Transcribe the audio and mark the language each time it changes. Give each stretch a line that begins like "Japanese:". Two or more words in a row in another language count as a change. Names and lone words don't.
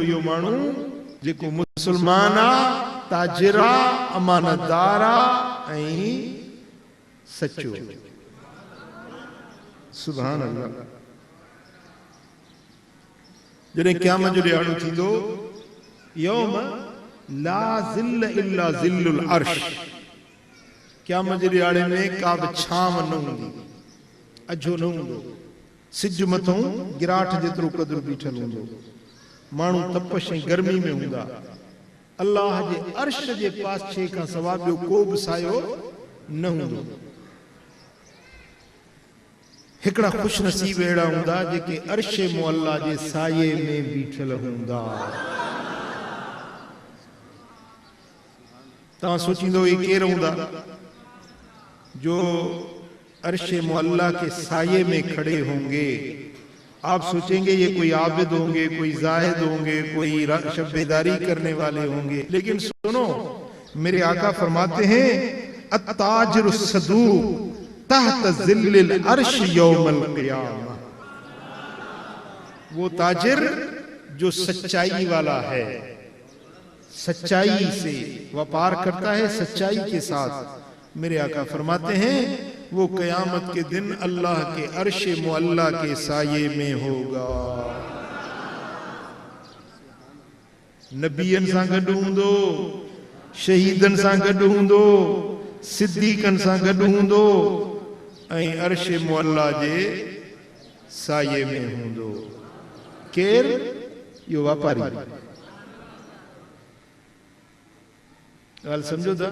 Sindhi: इहो माण्हू जेको मुसलमान आहे, ताजिर आहे, अमानतदार आहे ऐं सचो।
Arabic: سبحان الله.
Sindhi: जॾहिं क़यामत जो ॾियारो थींदो,
Arabic: يوم لا ظل إلا ظل العرش,
Sindhi: क़यामत जे ॾियारे में का बि छांव न हूंदी, अझो न हूंदो, सिज मथां गिराठ जेतिरो क़दुरु बीठल हूंदो, माण्हू तपश ऐं गर्मी में हूंदा, अल्लाह जे अर्श जे पासे खां सवाइ ॿियो को बि सायो न हूंदो। हिकिड़ा खुश नसीब अहिड़ा हूंदा जेके अर्श मुअल्ला जे साये में बीठल हूंदा। तव्हां सोचींदो ये केरु हूंदा जो अर्श मुअल्ला
Urdu: کے سائے میں کھڑے ہوں گے? آپ سوچیں گے یہ کوئی عابد ہوں گے، کوئی زاہد ہوں گے، کوئی شب بیداری کرنے والے ہوں گے، لیکن سنو، میرے آقا فرماتے ہیں
Arabic: التاجر الصدوق تحت ظل العرش يوم القيامة,
Urdu: وہ تاجر جو سچائی والا ہے، سچائی سے بیوپار کرتا ہے، سچائی کے ساتھ. میرے آقا فرماتے ہیں وہ قیامت کے دن اللہ کے عرش معلیٰ کے سائے میں ہوگا.
Sindhi: नबीअन सां गॾु हूंदो, शहीदन सां गॾु हूंदो, सिद्दीकन सां गॾु हूंदो ऐं अर्श मुअल्ला जे साये में हूंदो। केर? यो वापारी। ॻाल्हि सम्झो था?